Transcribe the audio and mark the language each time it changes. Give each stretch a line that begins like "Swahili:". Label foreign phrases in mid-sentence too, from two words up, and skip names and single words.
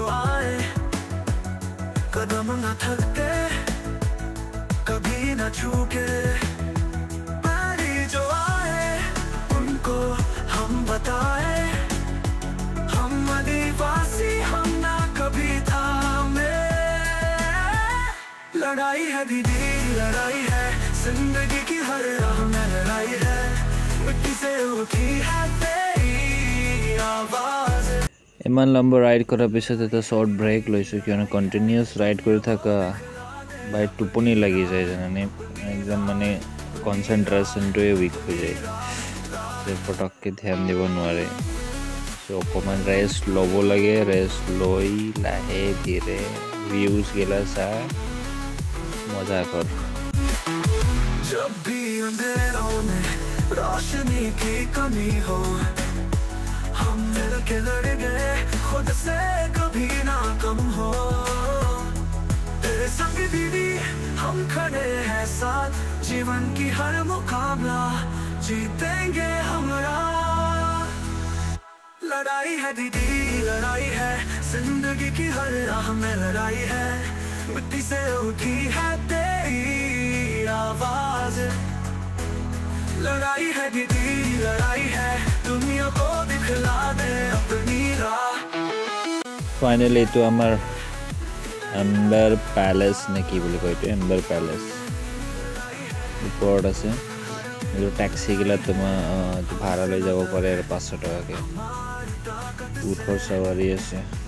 Hindi: आए कदम न थकते कभी न छूटे पहली जो आए उनको हम बताए हम आदिवासी हम ना कभी थामे लड़ाई है दीदी लड़ाई है जिंदगी की हर राह में लड़ाई है मिट्टी से उठी है तेरी आवाज
Assamese: ইমান লম্বা ৰাইড কৰাৰ পিছত এটা শ্বৰ্ট ব্ৰেক লৈছোঁ কিয়নো
English: continuous ride
Assamese: কৰি থকা বাই টোপনি লাগি যায় জানানে একদম মানে কনচেনট্ৰেশ্যনটোৱে উইক হৈ যায় পটককৈ ধ্যান দিব নোৱাৰে চ' অকণমান ৰেষ্ট ল'ব লাগে ৰেষ্ট লৈ লাহে ধীৰে ভিউজগিলা চাই মজা কৰ
Hindi: जब भी अंधेरों में रोशनी की कमी हो हम मिल के लड़ेंगे खुद से कभी ना कम हो तेरे संग दीदी हम खड़े हैं साथ जीवन की हर मुकाबला जीतेंगे हमरा लड़ाई है दीदी लड़ाई है जिंदगी की हर राह में लड़ाई है मिट्टी से उठी है तेरी आवाज लड़ाई है दीदी लड़ाई है दुनिया को दिखला दे अपनी राह
Assamese: ফাইনেলি এইটো আমাৰ এম্বাৰ পেলেচ নে কি বুলি কয় এইটো এম্বাৰ পেলেচ ওপৰত আছে এইটো টেক্সিগিলা তোমাৰ ভাড়া লৈ যাব পাৰে আৰু 500 টকাকৈ উঠৰ চাৱাৰী আছে